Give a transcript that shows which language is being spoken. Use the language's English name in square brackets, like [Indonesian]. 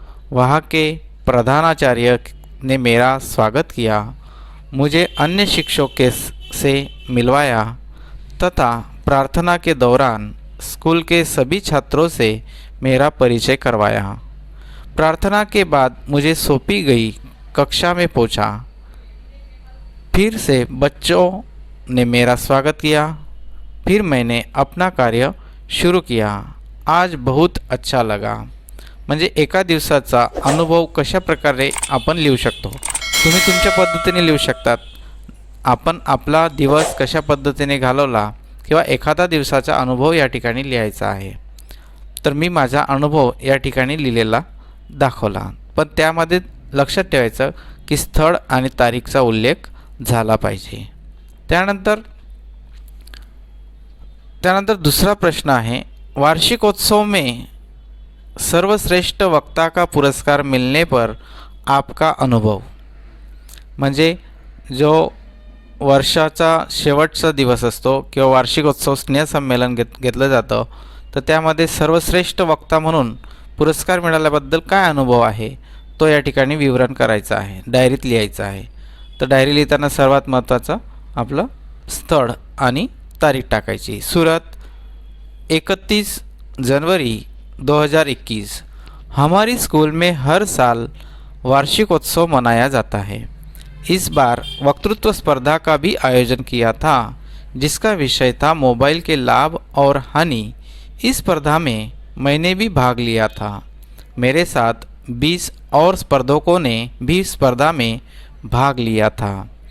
[Hindi] वहाँ के प्रधानाचार्य ने मेरा स्वागत किया, मुझे अन्य शिक्षकों से मिलवाया तथा प्रार्थना के दौरान स्कूल के सभी छात्रों से मेरा परिचय करवाया। प्रार्थना के बाद मुझे सौंपी गई कक्षा में पहुंचा। फिर से बच्चों ने मेरा स्वागत किया। फिर मैंने अपना कार्य शुरू किया। आज बहुत अच्छा लगा। [Marathi] म्हणजे एका दिवसाचा अनुभव कशा प्रकारे आपण लिहू शकतो, तुम्ही तुमच्या पद्धतीने लिहू शकतात। आपण आपला दिवस कशा पद्धतीने घालवला किंवा एखादा दिवसाचा अनुभव या ठिकाणी लिहायचा आहे। तर मी माझा अनुभव या ठिकाणी लिहिलेला दाखवला, पण त्यामध्ये लक्षात ठेवायचं की स्थळ आणि तारीखचा उल्लेख झाला पाहिजे। त्यानंतर दूसरा प्रश्न आहे, [Hindi] वार्षिकोत्सव में सर्वश्रेष्ठ वक्ता का पुरस्कार मिलने पर आपका अनुभव। [Marathi] म्हणजे जो वर्षाचा शेवटचा दिवस असतो किंवा वार्षिकोत्सव स्नेहसंमेलन घेतलं जातं, तर त्यामध्ये सर्वश्रेष्ठ वक्ता म्हणून पुरस्कार मिळाल्याबद्दल काय अनुभव आहे तो या ठिकाणी विवरण करायचं आहे, डायरीत लिहायचं आहे. तर डायरी लिहिताना सर्वात महत्त्वाचं आपलं स्थळ आणि तारीख टाकायची. [Hindi] सूरत 31 जनवरी 2021. हमारी स्कूल में हर साल वार्षिकोत्सव मनाया जाता है. इस बार वक्तृत्व स्पर्धा का भी आयोजन किया था जिसका विषय था मोबाइल के लाभ और हानि. इस स्पर्धा में मैंने भी भाग लिया था. मेरे साथ 20 और स्पर्धकों ने भी स्पर्धा में भाग लिया था.